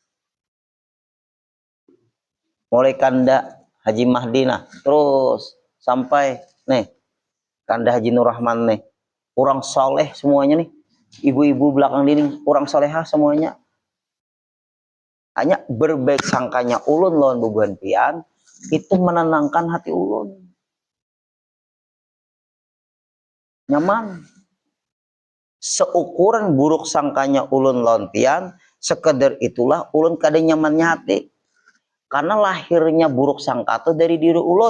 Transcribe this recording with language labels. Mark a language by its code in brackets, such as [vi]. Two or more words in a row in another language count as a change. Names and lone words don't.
[id] Mulai kanda Haji Mahdi, nah, terus sampai nih kanda Haji Nur Rahman nih, orang soleh semuanya nih, ibu-ibu belakang dinding orang soleha semuanya. [bjn] Hanya berbaik sangkanya ulun lawan beban pian itu menenangkan hati ulun, nyaman. Seukuran buruk sangkanya ulun lawan pian, sekedar itulah ulun kada nyamannya hati. Karena lahirnya buruk sangka itu dari diri ulun.